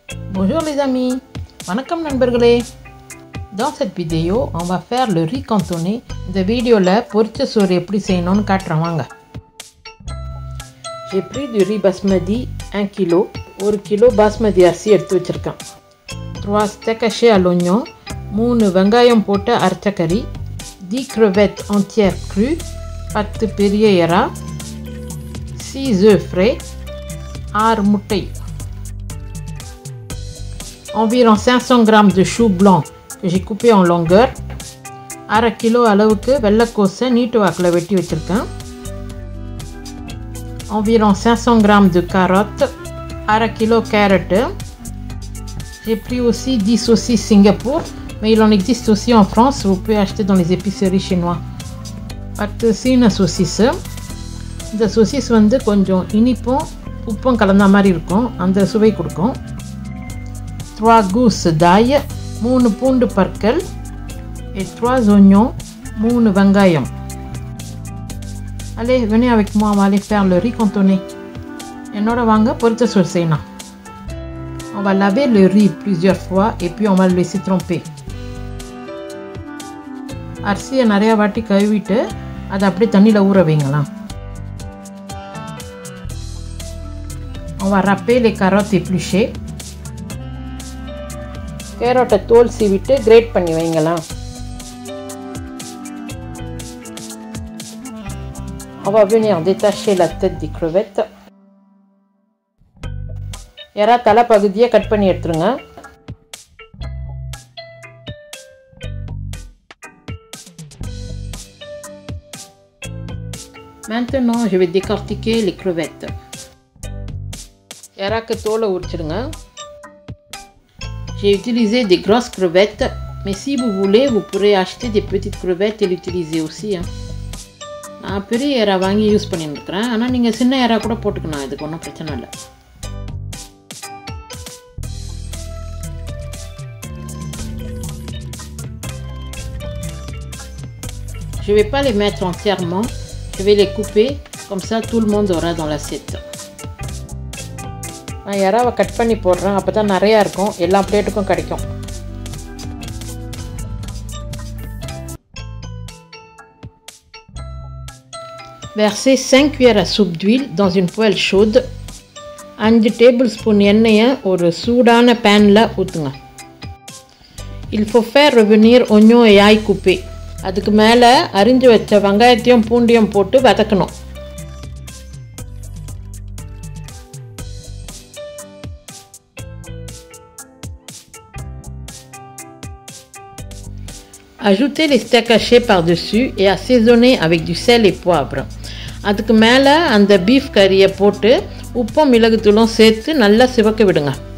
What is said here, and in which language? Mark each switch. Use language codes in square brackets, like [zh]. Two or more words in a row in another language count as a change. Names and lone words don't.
[fr] Bonjour les amis, [ta] வணக்கம் நண்பர்களே. [fr] Dans cette vidéo, on va faire le riz cantonné. [ta] இந்த வீடியோல பொரிச்ச சோறு எப்படி செய்யணும்னு காட்டுறேன் வாங்க. [fr] J'ai pris du riz basmati 1 kg. [ta] 1 kg basmati அரிசி எடுத்து வச்சிருக்கேன். [fr] 3 steaks hachés à l'oignon, [ta] 3 வெங்காயம் போட்டு அரைச்ச கறி, [fr] 10 crevettes entières crues, [ta] 10 பெரிய எறா, [fr] 6 œufs frais, [ta] 6 முட்டை. [fr] Environ 500 g de chou blanc que j'ai coupé en longueur. [ta] 1/2 kg அளவுக்கு வெள்ளைக்கோசை நீட்டு வாக்கில் வெட்டி வச்சிருக்கேன். [fr] Environ 500 g de carottes. 1/2 kg carottes. J'ai pris aussi 10 saucisses Singapour, mais il en existe aussi en France. Vous pouvez acheter dans les épiceries chinois. [ta] 10 சீன saucisse. இந்த saucisse வந்து கொஞ்சம் இனிப்பும் உப்பும் கலந்த மாதிரி இருக்கும், அந்த சுவை கொடுக்கும். [fr] 3 gousses d'ail, [ta] 3 பூண்டு பற்கள் [fr] et 3 oignons, 3 வெங்காயம். Allez, venez avec moi, on va aller faire le riz cantonné. [ta] என்னோட வாங்க பொரிச்ச சோறு செய்யலாம். [fr] On va laver le riz plusieurs fois et puis on va le laisser tremper. [ta] அரிசியை நிறைய வாட்டி கழுவிட்டு அதை அப்படியே தண்ணியில் ஊற வைங்களாம். [fr] On va râper les carottes épluchées. [ta] கேரட்டை தோல் சீவிட்டு கிரேட் பண்ணி வைங்களாம். [fr] On va venir détacher la tête des crevettes. [ta] எறா தலை பகுதியை கட் பண்ணி எடுத்துருங்க. [fr] Maintenant, je vais décortiquer les crevettes. [ta] எறாக்கு தோலை உரிச்சிடுங்க. [fr] J'ai utilisé des grosses crevettes, mais si vous voulez, vous pourrez acheter des petites crevettes et l'utiliser aussi. [ta] நான் பெரிய எறா வாங்கி யூஸ் பண்ணியிருக்கிறேன், ஆனால் நீங்கள் சின்ன எறா கூட போட்டுக்கணும், இதுக்கு ஒன்றும் பிரச்சனை இல்லை. [fr] Je ne vais pas les mettre entièrement, je vais les couper, comme ça tout le monde aura dans l'assiette. [ta] நான் எறாவை கட் பண்ணி போடுறேன், அப்போ தான் நிறையா இருக்கும், எல்லா பிளேட்டுக்கும் கிடைக்கும். [fr] Versez 5 cuillères à soupe d'huile dans une poêle chaude. [ta] 5 tablespoons எண்ணெயை ஒரு சூடான பேனில் ஊற்றுங்க. [fr] Il faut faire revenir oignon et ail coupé. [ta] அதுக்கு மேலே அரிஞ்சு வச்ச வெங்காயத்தையும் பூண்டையும் போட்டு வதக்கணும். [fr] Ajoutez les steaks hachés par-dessus et assaisonnez avec du sel et poivre. [ta] அதுக்கு மேலே அந்த பீஃப் கறியை போட்டு உப்பும் மிளகுத்தூளும் சேர்த்து நல்லா சிவக்க விடுங்க.